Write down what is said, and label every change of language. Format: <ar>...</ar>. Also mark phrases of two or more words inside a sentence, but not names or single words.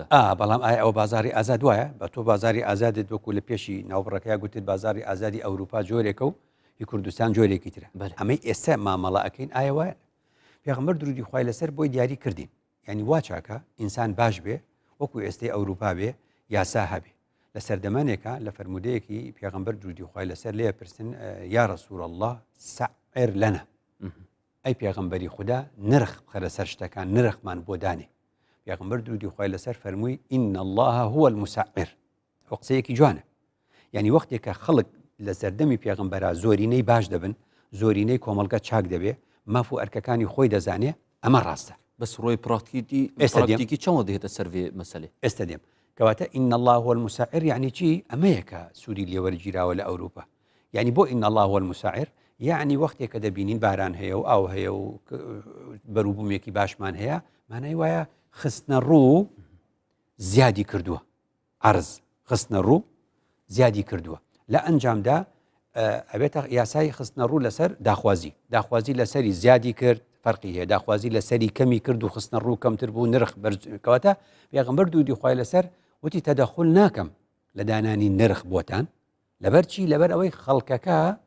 <ckb>بەڵام ئایا ئەو بازاری ئازاد وایە بە تۆ بازاری ئازادت وەکو لە پێشی ناوبڕەکەی گوتت بازاری ئازادی ئەوروپا جۆرێکە و هی کوردستان جۆرێکی ترە ئەمەی ئێستا مامەڵە ئەەکەین ئایا وایە پێغەمبەر درودی خوای لەسەر بۆی دیاری کردین یعنی وا چاکە ئینسان باش بێ وەکو ئێستای ئەوروپا بێ یاسا هەبێ لە سەردەمانێکە لە فەرمودەیەکی پێغەمبەر درودی خوای لەسەر لێ پرسن</ckb> <ar>یا رەسوول الله سەعر لەنا</ar> <ckb>ئەی پێغەمبەری خوددا نرخ بخەرە سەر شتەکان نرخمان بۆ دانێ پێغەمبەر درودی خوای لەسەر فەرمووی</ckb> <ar>ئین الله هو المسعر</ar> <ckb>ئەو قسەیەکی جوانە یعنی وەختێکە خەڵک لە سەردەمی پێغەمبەرا زۆرینەی باش دەبن زۆرینەی کۆمەلگە چاک دەبێ ماف و ئەرکەکانی خۆی دەزانێ ئەمە ڕاستە بەس ڕۆی پراکتیکی چەوە دێتە سەروێ مەسەلێ ئێستا دێم کەواتە</ckb> <ar>ئین الله هو المسعر</ar> <ckb>یعنی چی ئەمەیەکە سوودی لێوەرگیراوە لە ئەوروپا یعنی بۆ</ckb> <ar>ئین الله هو المسعر</ar> <ckb>یعنی وەختێک کە دەبینین باران هەیە و ئاو هەیە و بەروبوومێکی باشمان هەیە مانای وایە خستنە ڕوو زیادی کردووە عرض خستنە ڕوو زیادی کردووە لە ئەنجامدا ئەبێتە یاسای خستنە ڕوو لەسەر داخوازی لەسەری زیادی کرد فەرقی هەیە داخوازی لەسەری کەمی کرد و خستنە ڕوو کەمتر بوو نرخ کەواتە پێغەمبەر دوودی خوای لەسەر وتی تەدەخل ناکەم لە دانانی نرخ بۆتان لەبەر چی لەبەر ئەوەی خەڵکەکە</ckb>